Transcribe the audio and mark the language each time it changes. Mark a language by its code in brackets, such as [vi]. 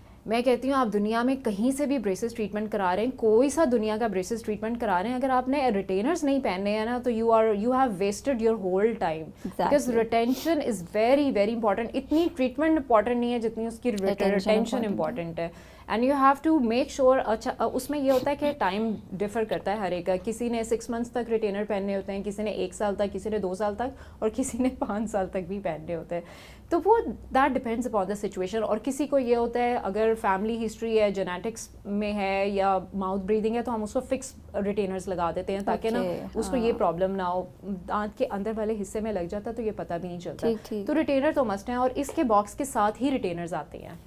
[ur] میں کہتی ہوں آپ دنیا میں کہیں سے بھی بریسز ٹریٹمنٹ کرا رہے ہیں, کوئی سا دنیا کا بریسز ٹریٹمنٹ کرا رہے ہیں, اگر آپ نے ریٹینرز نہیں پہننے ہیں نا تو [en] You have wasted your whole time, because retention is very very important. [ur] اتنی ٹریٹمنٹ امپورٹنٹ نہیں ہے جتنی اس کی ریٹینشن امپورٹنٹ ہے. [en] And you have to make sure. [ur] اچھا اس میں یہ ہوتا ہے کہ ٹائم ڈفر کرتا ہے ہر ایک کا, کسی نے 6 months تک ریٹینر پہننے ہوتے ہیں, کسی نے 1 سال تک, کسی نے 2 سال تک, اور کسی نے 5 سال تک بھی پہننے ہوتے ہیں. تو وہ [en] That depends upon the situation. [ur] اور کسی کو یہ ہوتا ہے اگر فیملی ہسٹری ہے, جینیٹکس میں ہے, یا ماؤتھ بریدنگ ہے, تو ہم اس کو فکس ریٹینرز لگا دیتے ہیں تاکہ نا اس کو یہ پرابلم نہ ہو. دانت کے اندر والے حصے میں لگ جاتا ہے تو یہ پتہ بھی نہیں چلتا. تو ریٹینر تو مسٹ ہیں, اور اس کے باکس کے ساتھ ہی ریٹینرز آتے ہیں.